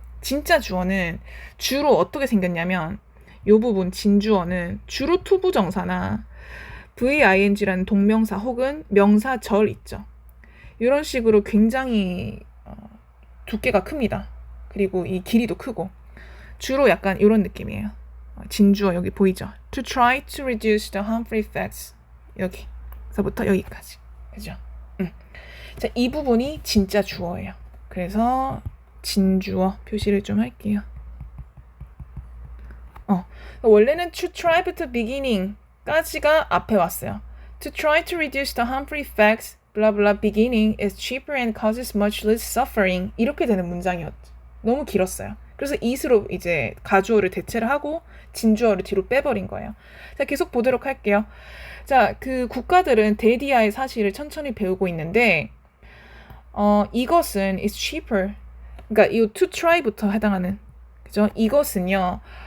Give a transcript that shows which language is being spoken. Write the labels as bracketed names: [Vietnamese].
[Korean] 진짜 주어는 주로 어떻게 생겼냐면 이 부분 진주어는 주로 투부정사나 VING라는 동명사 혹은 명사절 있죠. 이런 식으로 굉장히 두께가 큽니다. 그리고 이 길이도 크고 주로 약간 이런 느낌이에요. 진주어 여기 보이죠? [English] To try to reduce the harmful effects [Korean] 여기서부터 여기까지 그죠? 자, 이 부분이 진짜 주어예요. 그래서 진주어 표시를 좀 할게요. 원래는 to try부터 beginning까지가 앞에 왔어요. [English] To try to reduce the harmful effects blah blah beginning is cheaper and causes much less suffering [Korean] 이렇게 되는 문장이었죠. 너무 길었어요. 그래서 it으로 이제 가주어를 대체를 하고 진주어를 뒤로 빼버린 거예요. 자, 계속 보도록 할게요. 자, 그 국가들은 대디아의 사실을 천천히 배우고 있는데 이것은 [English] is cheaper. [Korean] 그러니까 이 to try부터 해당하는 그죠? 이것은요.